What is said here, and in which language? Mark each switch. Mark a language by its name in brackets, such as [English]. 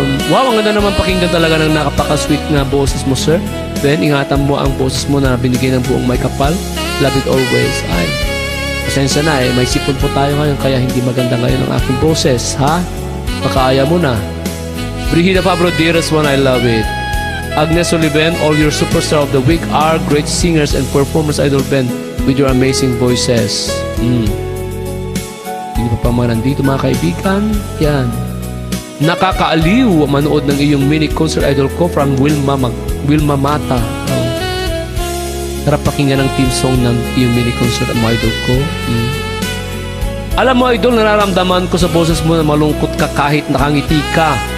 [Filipino] Wow, ang ganda naman pakinggan talaga ng nakapaka-sweet na boses mo, Sir Ben. Ingatan mo ang boses mo na binigay ng buong may kapal. [English] Love it always. [Filipino] Ay, pasensya na may sipon po tayo ngayon kaya hindi maganda ngayon ang aking boses, ha? Makaaya mo na. [English] Brigida Pablo, dearest one, I love it. Agnes Oliven, all your superstar of the week are great singers and performers, Idol Ben, with your amazing voices. [Filipino] Hindi pa mga nandito mga kaibigan. Yan. Nakakaaliw manood ng iyong mini concert Idol ko from Wilma Mata. Sarap pakinggan ang team song ng iyong mini concert ang mga Idol ko. Alam mo Idol, nararamdaman ko sa boses mo na malungkot ka kahit nakangiti ka.